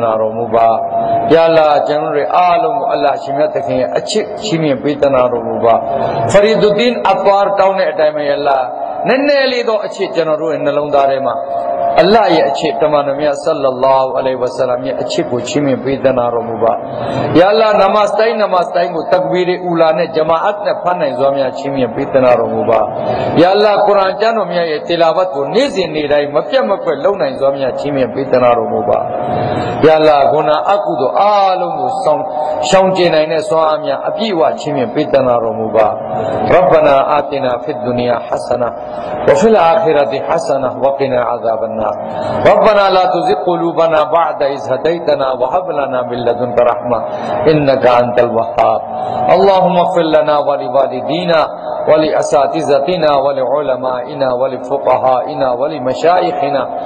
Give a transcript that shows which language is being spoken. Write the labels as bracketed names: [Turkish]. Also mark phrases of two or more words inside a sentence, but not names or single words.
[Burmese] နာတော်မူပါ [Arabic] يا الله [Burmese] ကျွန်တော်တို့အားလုံးကိုအလ္လာဟ်ရှင်မြတ်သခင်ရဲ့အချစ်ချီးမြှင့်ပေးသနာတော်မူပါဖရီဒူဒင်အကွာတောင်းတဲ့အတိုင်းပဲ [Arabic] يا الله [Burmese] နည်းနည်းလေးတော့အချစ်ကျွန်တော်တို့ရဲ့နှလုံးသားထဲမှာအလ္လာဟ်ရဲ့အချစ်တမန်တော်မြတ်ဆလ္လာလာဟူအလိုင်ဝါဆလမ်ရဲ့အချစ်ကိုချီးမြှင့်ပေးသနာတော်မူပါ [Arabic] يا الله [Burmese] နမတ်တိုင်းကိုတကဘီရီအူလာနဲ့ဂျမာအတ်နဲ့ဖတ်နိုင်စွာများချီးမြှင့်ပေးသနာတော်မူပါ [Arabic] يا الله [Burmese] ကုရ်အာန်ကျမ်းတော်မြတ်ရဲ့တီလာဝတ်ကိုနေ့စဉ်နေ့တိုင်းမပြတ်မကွက်လုပ်နိုင်စွာများချီးမြှင့်ပေးသနာတော်မူပါ [Arabic] يا الله [Burmese] ဂုဏအကုသိုလ်အားလုံးကိုရှောင်ကျဉ်နိုင်တဲ့စွမ်းအားများအပြည့်အဝချီးမြှင့်ပေးသနာတော်မူပါ [Arabic] ربنا آتنا في الدنيا حسنة وفي الآخرة حسنة وقنا عذاب النار ربنا لا تزغ قلوبنا بعد إذ هديتنا وهب لنا من لدنك رحمة إنك أنت الوهاب اللهم اغفر لنا ولوالدينا ولأساتذتنا ولعلمائنا ولفقهائنا ولمشايخنا